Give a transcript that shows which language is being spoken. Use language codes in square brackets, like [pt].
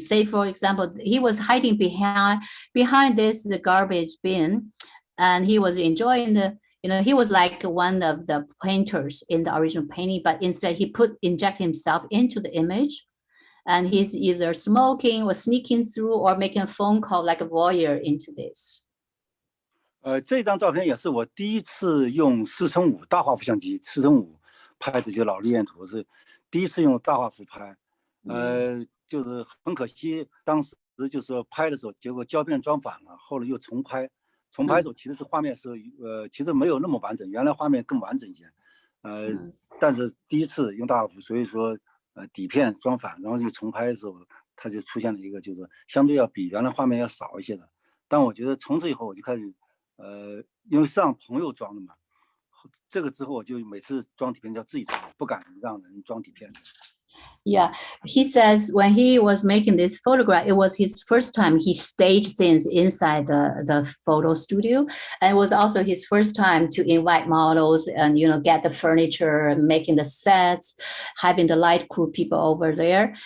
[en] Say, for example, he was hiding behind the garbage bin, and he was enjoying he was like one of the painters in the original painting, but instead he inject himself into the image, and he's either smoking or sneaking through or making a phone call like a voyeur into this. [zh] 这张照片也是我第一次用4:5大画幅相机4:5拍的，就老历练图是第一次用大画幅拍，就是很可惜，当时就是说拍的时候，结果胶片装反了，后来又重拍的时候，其实这画面是其实没有那么完整，原来画面更完整一些，但是第一次用大画幅，所以说底片装反，然后就重拍的时候，它就出现了一个就是相对要比原来画面要少一些的，但我觉得从此以后我就开始因为是让朋友装的嘛，这个之后我就每次装底片要自己装，不敢让人装底片。 [en] Yeah, he says when he was making this photograph, it was his first time he staged things inside the photo studio. And it was also his first time to invite models and, get the furniture, making the sets, having the light crew people over there.